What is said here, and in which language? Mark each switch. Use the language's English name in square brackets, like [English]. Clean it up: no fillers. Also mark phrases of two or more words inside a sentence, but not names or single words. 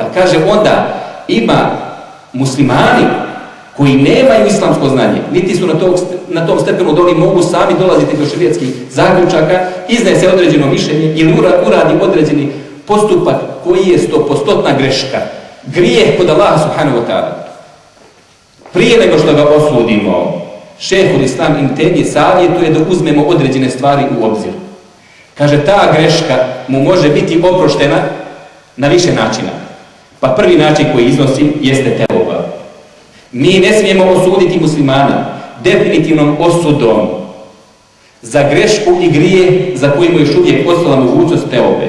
[Bosnian] Ali kaže, onda ima muslimani koji nemaju islamsko znanje, niti su na tom stepenu da oni mogu sami dolaziti do šerijatskih zaključaka, iznese određeno mišljenje ili uradi određeni postupak koji je 100% greška. Grijeh kod Allaha [Arabic] سبحانه وتعالى. [Bosnian] Prije nego što ga osudimo, šejhul Islam Ibn Tejmije savjetuje da uzmemo određene stvari u obzir. Kaže, ta greška mu može biti oproštena na više načina. Pa prvi način koji iznosi jeste teuba. Mi ne smijemo osuditi muslimana definitivnom osudom za grešku i grije za koji mu još uvijek ostala mogućnost teube.